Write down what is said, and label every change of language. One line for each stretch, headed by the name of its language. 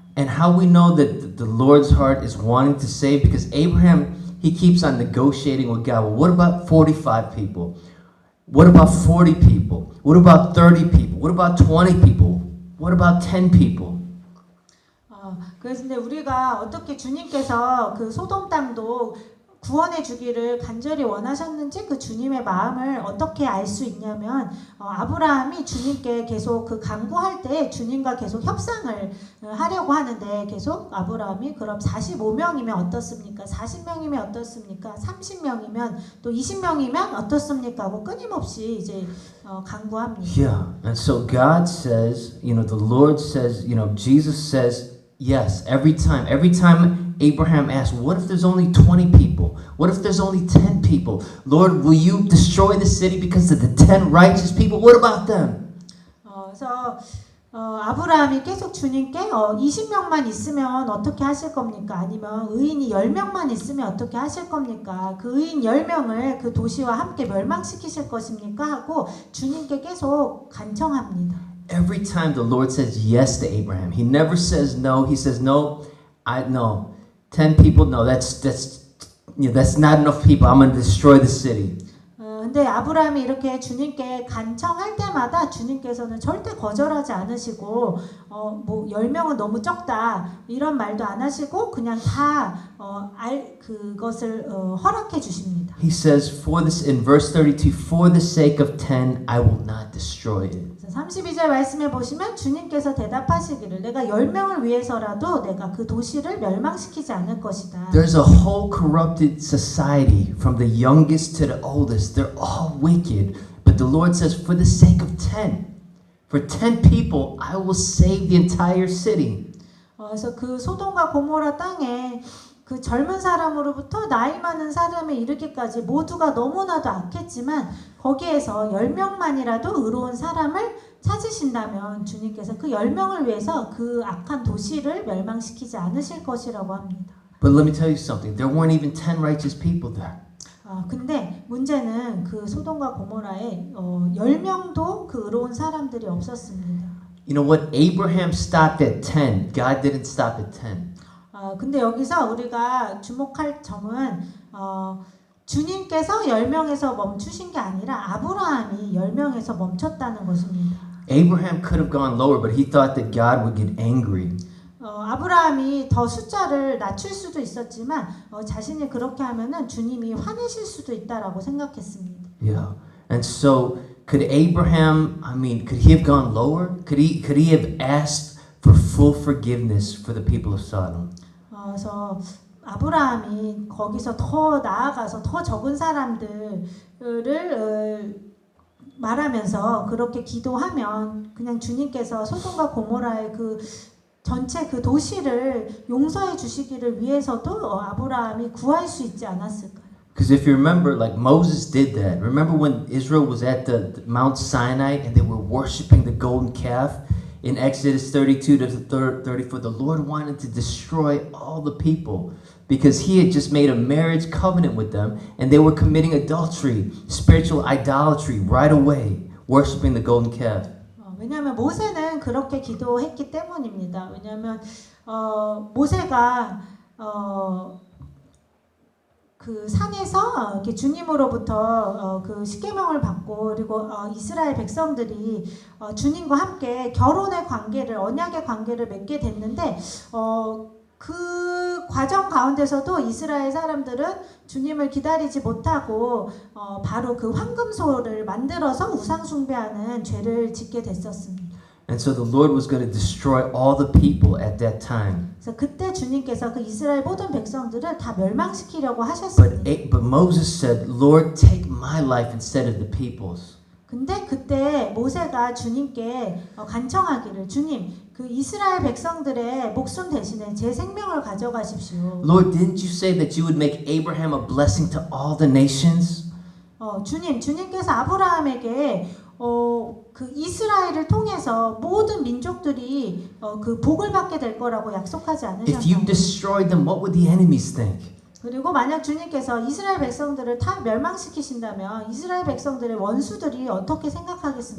English: And how we know that the Lord's heart is wanting to save, because Abraham, he keeps on negotiating with God. Well, what about 45 people? What about 40 people? What about 30 people? What about 20 people? What about 10 people?
Korean: 그래서 근데 우리가 어떻게 주님께서 그 소돔 땅도 구원해 주기를 간절히 원하셨는지 그 주님의 마음을 어떻게 알 수 있냐면 아브라함이 주님께 계속 그 간구할 때 주님과 계속 협상을 하려고 하는데 계속 아브라함이 그럼 45명이면 어떻습니까? 40명이면 어떻습니까? 30명이면 또 20명이면 어떻습니까? 하고 끊임없이 이제 간구합니다.
English: Yeah, and so God says, the Lord says, Jesus says, yes, every time Abraham asked, what if there's only 20 people? What if there's only 10 people? Lord, will you destroy the city because of the 10 righteous people? What about them?
Korean: 그래서 아브라함이 계속 주님께 20명만 있으면 어떻게 하실 겁니까? 아니면 의인이 10명만 있으면 어떻게 하실 겁니까? 그 의인 10명을 그 도시와 함께 멸망시키실 것입니까? 하고 주님께 계속 간청합니다.
English: Every time the Lord says yes to Abraham, he never says no. He says no. I no. 10 people, no. That's not enough people. I'm going to destroy the city.
Korean: 근데 아브라함이 이렇게 주님께 간청할 때마다 주님께서는 절대 거절하지 않으시고 뭐 10명은 너무 적다 이런 말도 안 하시고 그냥 다 그것을 허락해 주십니다.
English: He says for this in verse 32, for the sake of 10, I will not destroy it.
Korean: 32절 말씀에 보시면 주님께서 대답하시기를 내가 10명을 위해서라도 내가 그 도시를 멸망시키지 않을 것이다.
English: There's a whole corrupted society from the youngest to the oldest. They're all wicked. But the Lord says, for the sake of 10, for 10 people, I will save the entire city.
Korean: 그래서 그 소돔과 고모라 땅에 그 젊은 사람으로부터 나이 많은 사람에 이르기까지 모두가 너무나도 악했지만 거기에서 10명만이라도 의로운 사람을 찾으신다면 주님께서 그 10명을 위해서 그 악한 도시를 멸망시키지 않으실 것이라고 합니다.
English: But let me tell you something. There weren't even 10 righteous people there.
Korean: 근데 문제는 그 소돔과 고모라에 10명도 그 의로운 사람들이 없었습니다.
English: You know what? Abraham stopped at 10. God didn't stop at 10.
Korean: 근데 여기서 우리가 주목할 점은 주님께서 10명에서 멈추신 게 아니라 아브라함이 10명에서 멈췄다는 것입니다.
English: Abraham could have gone lower, but he thought that God would get angry.
Korean: 아브라함이 더 숫자를 낮출 수도 있었지만 자신이 그렇게 하면은 주님이 화내실 수도 있다라고 생각했습니다.
English: Yeah. And so could Abraham, could he have gone lower? Could he have asked for full forgiveness for the people of Sodom?
Korean: 그래서 아브라함이 거기서 더 나아가서 더 적은 사람들을 말하면서 그렇게 기도하면 그냥 주님께서 소돔과 고모라의 그 전체 그 도시를 용서해 주시기를 위해서도 아브라함이 구할 수 있지 않았을까요?
English: Because if you remember, like Moses did that. Remember when Israel was at the Mount Sinai and they were worshiping the golden calf? In Exodus 32 to 34, the Lord wanted to destroy all the people because he had just made a marriage covenant with them and they were committing adultery, spiritual idolatry right away, worshiping the golden calf.
Korean: 왜냐하면 모세는 그렇게 기도했기 때문입니다. 왜냐하면 모세가 그 산에서 이렇게 주님으로부터 그 십계명을 받고 그리고 이스라엘 백성들이 주님과 함께 결혼의 관계를 언약의 관계를 맺게 됐는데 그 과정 가운데서도 이스라엘 사람들은 주님을 기다리지 못하고 바로 그 황금소를 만들어서 우상 숭배하는 죄를 짓게 됐었습니다.
English: And so the Lord was going to destroy all the people at that time.
Korean: 그래서 그때 주님께서 그 이스라엘 모든 백성들을 다 멸망시키려고 하셨습니다.
English: But Moses said, Lord, take my life instead of the people's.
Korean: 근데 그때 모세가 주님께 간청하기를 주님 그 이스라엘 백성들의 목숨 대신에 제 생명을 가져가십시오.
English: Lord, didn't you say that you would make Abraham a blessing to all the nations?
Korean: 주님께서 아브라함에게 그 이스라엘을 통해서 모든 민족들이 그 복을 받게 될 거라고 약속하지
English: If you
Korean: 않으셨나요?
English: destroyed them, what would the enemies think?
Korean: 그리고 만약 주님께서 이스라엘 백성들을 다 멸망시키신다면 이스라엘 백성들의 원수들이 어떻게 생각하겠습니까?